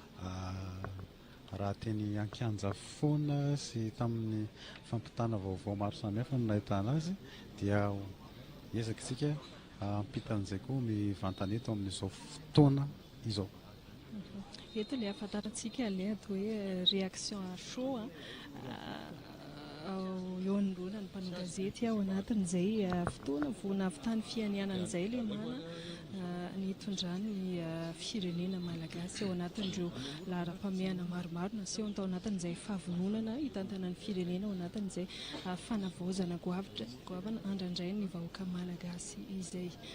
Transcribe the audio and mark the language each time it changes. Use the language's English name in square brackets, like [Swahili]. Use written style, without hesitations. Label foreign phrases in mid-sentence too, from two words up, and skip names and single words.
[Malagasy] raha teny an-kianja foana sy tamin'ny fampitana vaovao maro samihafa no nahitana azy dia ezaka isika ampitan'izay koa mivantana eto amin'izao fotoana izao. Eto ilay ahafantarantsika ilay atao hoe [French] réaction à chaud [Malagasy] eo anoloana ny mpanao gazety ao anatin'izay fotoana vao nahavitany fianianan'izay ilay mana nitondrany firenena malagasy ao anatin'ireo laharam-pameana maromaro naseho tao anatin'izay fahavononana hitantana ny firenena ao anatin'izay fanavaozana goavana andrandray ny vahoaka malagasy izay.